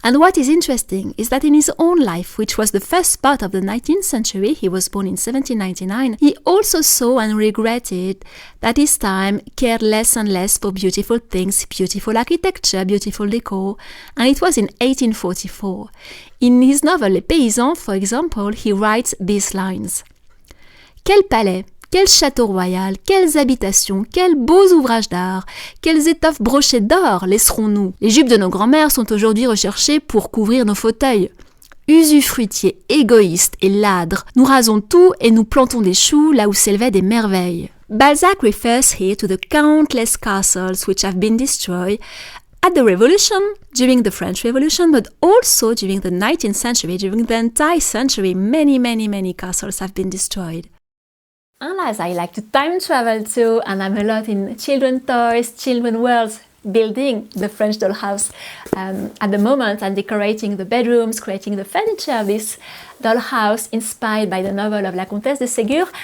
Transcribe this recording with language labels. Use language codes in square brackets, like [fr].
[en] And what is interesting is that in his own life, which was the first part of the 19th century, he was born in 1799, he also saw and regretted that his time cared less and less for beautiful things, beautiful architecture, beautiful decor, and it was in 1844. In his novel Les Paysans, for example, he writes these lines. [fr] Quel palais! Quel château royal, quelles habitations, quels beaux ouvrages d'art, quelles étoffes brochées d'or laisserons-nous? Les jupes de nos grands-mères sont aujourd'hui recherchées pour couvrir nos fauteuils. Usufruitiers, égoïstes et ladres, nous rasons tout et nous plantons des choux là où s'élevaient des merveilles. [en] Balzac refers here to the countless castles which have been destroyed at the Revolution, during the French Revolution, but also during the 19th century, during the entire century, many castles have been destroyed. And as I like to time travel too, and I'm a lot in children toys, children worlds, building the French dollhouse at the moment and decorating the bedrooms, creating the furniture of this dollhouse inspired by the novel of La Comtesse de Ségur.